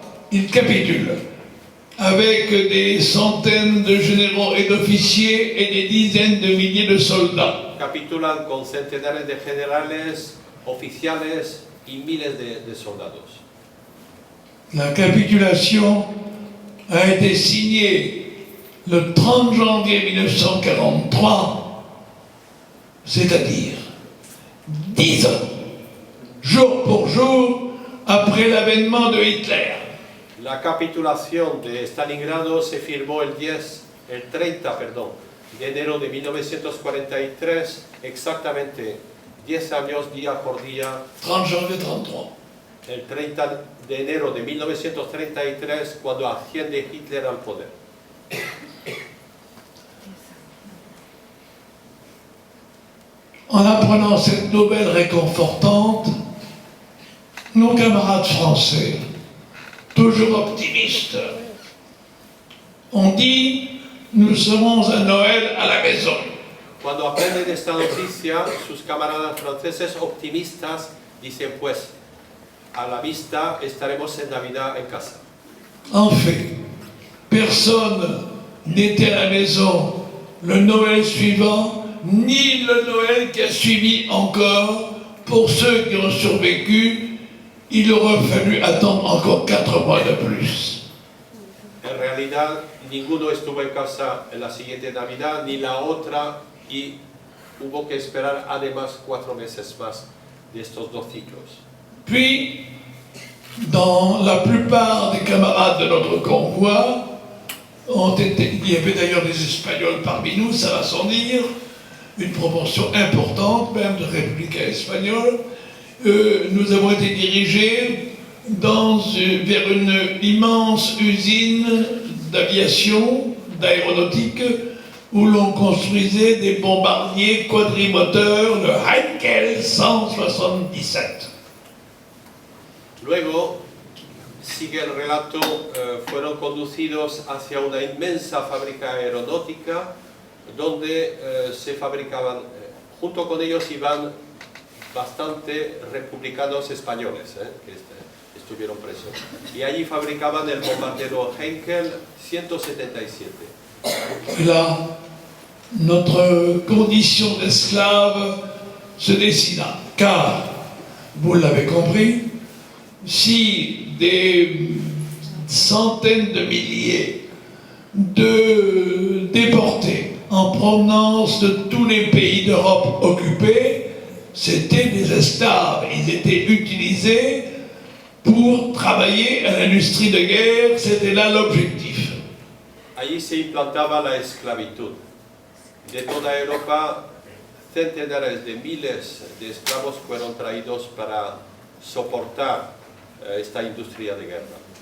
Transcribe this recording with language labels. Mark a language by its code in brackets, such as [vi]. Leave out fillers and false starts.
[fr] Il capitule avec des centaines de généraux et d'officiers et des dizaines de milliers de soldats. [es] Capitulan con centenares de generales, oficiales y miles de soldados. [fr] La capitulation a été signée le 30 janvier 1943, c'est-à-dire 10 ans, jour pour jour, après l'avènement de Hitler. [es] La capitulación de Stalingrado se firmó el 30 de enero de 1943, exactamente 10 años día por día. [fr] 30 janvier 33. [es] El 30 de enero de 1933, cuando asciende Hitler al poder. [fr] En apprenant cette nouvelle réconfortante, nos camarades français, toujours optimistes, ont dit « Nous serons à Noël à la maison ». [es] Cuando aprenden esta noticia, sus camaradas franceses optimistas dicen, pues, a la vista estaremos en Navidad en casa. [fr] En fait, personne n'était à la maison le Noël suivant, ni le Noël qui a suivi encore. Pour ceux qui ont survécu, il aurait fallu attendre encore 4 mois de plus. [es] En realidad, ninguno estuvo en casa en la siguiente Navidad, ni la otra, y hubo que esperar además 4 meses más de estos 2 ciclos. [fr] Puis, dans la plupart des camarades de notre convoi, il y avait d'ailleurs des Espagnols parmi nous, ça va sans dire, une proportion importante même de républicains espagnols. Nous avons été dirigés vers une immense usine d'aviation, d'aéronautique, où l'on construisait des bombardiers quadrimoteurs, le Heinkel 177. [es] Luego, sigue el relato, fueron conducidos hacia una inmensa fábrica aeronáutica donde se fabricaban, junto con ellos iban bastante republicanos españoles que estuvieron presos. Y allí fabricaban el bombardero Heinkel 177. [fr] Et là, notre condition d'esclave se dessina, car, vous l'avez compris, si des centaines de milliers de déportés en provenance de tous les pays d'Europe occupés, c'était des esclaves. Ils étaient utilisés pour travailler à l'industrie de guerre, c'était là l'objectif. [es] Allí se implantaba la esclavitud. De toda Europa, centenares de miles de esclavos fueron traídos para soportar esta industria de guerra.